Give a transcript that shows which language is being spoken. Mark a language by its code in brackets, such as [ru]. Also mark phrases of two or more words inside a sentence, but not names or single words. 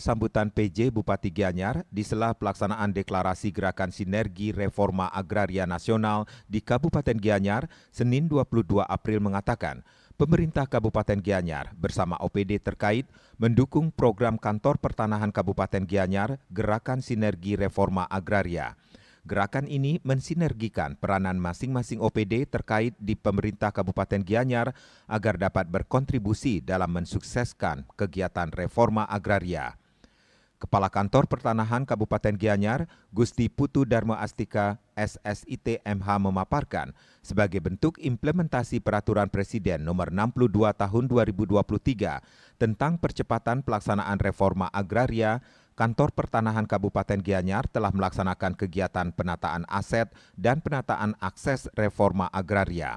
[id] sambutan PJ Bupati Gianyar di sela pelaksanaan deklarasi Gerakan Sinergi Reforma Agraria Nasional di Kabupaten Gianyar, Senin 22 April mengatakan, pemerintah Kabupaten Gianyar bersama OPD terkait mendukung program Kantor Pertanahan Kabupaten Gianyar Gerakan Sinergi Reforma Agraria. Gerakan ini mensinergikan peranan masing-masing OPD terkait di pemerintah Kabupaten Gianyar agar dapat berkontribusi dalam mensukseskan kegiatan reforma agraria. Kepala Kantor Pertanahan Kabupaten Gianyar, Gusti Putu Dharma Astika, SSIT MH memaparkan, sebagai bentuk implementasi Peraturan Presiden Nomor 62 Tahun 2023 tentang percepatan pelaksanaan reforma agraria, Kantor Pertanahan Kabupaten Gianyar telah melaksanakan kegiatan penataan aset dan penataan akses reforma agraria.